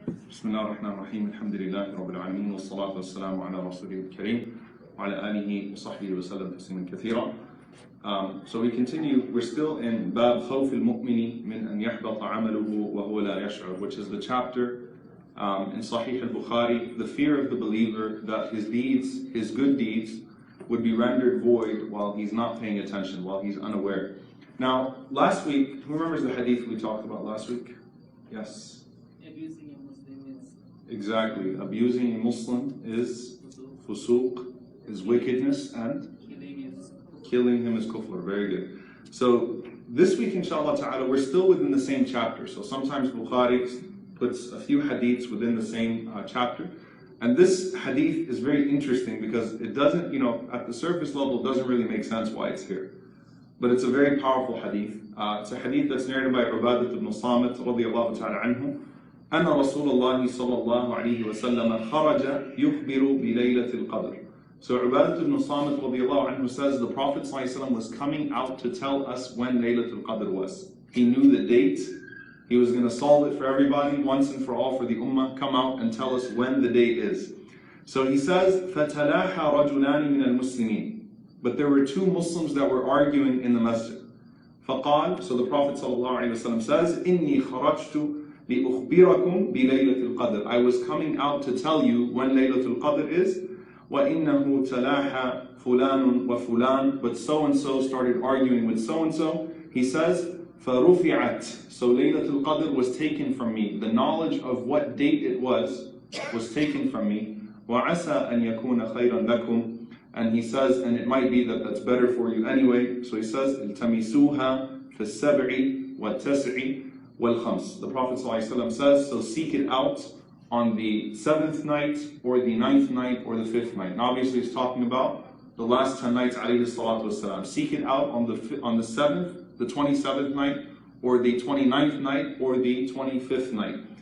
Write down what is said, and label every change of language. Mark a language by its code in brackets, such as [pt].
[ar] بسم الله الرحمن الرحيم الحمد لله رب العالمين والصلاة والسلام على رسوله الكريم وعلى آله وصحبه وسلم تسليما كثيرا. [en] So we continue, we're still in [ar] باب خوف المؤمن من أن يحبط عمله وهو لا يشعر, [en] which is the chapter in Sahih al-Bukhari, the fear of the believer that his deeds, his good deeds, would be rendered void while he's not paying attention, while he's unaware. Now, last week, who remembers the hadith we talked about last week? Yes? Abusing a Muslim is... Exactly. Abusing a Muslim is fusuq, is wickedness, and killing him is kufr. Very good. So, this week, inshallah ta'ala, we're still within the same chapter. So sometimes Bukhari puts a few hadiths within the same chapter. And this hadith is very interesting because it doesn't, at the surface level, it doesn't really make sense why it's here. But it's a very powerful hadith. It's a hadith that's narrated by Ubadah ibn Samit radiyallahu ta'ala anhu. [ar] أن رسول الله صلى الله عليه وسلم خرج يخبر بليلة القدر. [en] So Ubadah ibn Samit radiyallahu anhu says the Prophet ﷺ was coming out to tell us when laylatul qadr was. He knew the date. He was going to solve it for everybody once and for all, for the ummah. Come out and tell us when the day is. So he says, [ar] فَتَلَاحَ رَجُلَانِ مِنَ الْمُسْلِمِينَ. [en] But there were two Muslims that were arguing in the masjid. [ar] فَقَالَ, [en] so the Prophet ﷺ says, [ar] إِنِّي خَرَجْتُ لِأُخْبِرَكُمْ بِلَيْلَةِ الْقَدْرِ. [en] I was coming out to tell you when laylatul qadr is. [ar] وَإِنَّهُ تَلَاحَ فُلَانٌ وَفُلَانٌ. [en] But so-and-so started arguing with so-and-so. He says, [ar] فَرُفِعَتْ. [en] So laylatul qadr was taken from me. The knowledge of what date it was taken from me. [ar] وَعَسَى أَن يَكُونَ خَيْرًا لَكُمْ. [en] And he says, and it might be that that's better for you anyway. So he says, [ar] الْتَمِسُوهَا فِي السَّبْعِ وَالتَّسْعِ وَالْخَمْسِ. [en] The Prophet ﷺ says, so seek it out on the 7th night, or the 9th night, or the 5th night. And obviously he's talking about the last 10 nights, alayhi salatu wasalam. Seek it out on the 7th, the 27th night, or the 29th night, or the 25th night.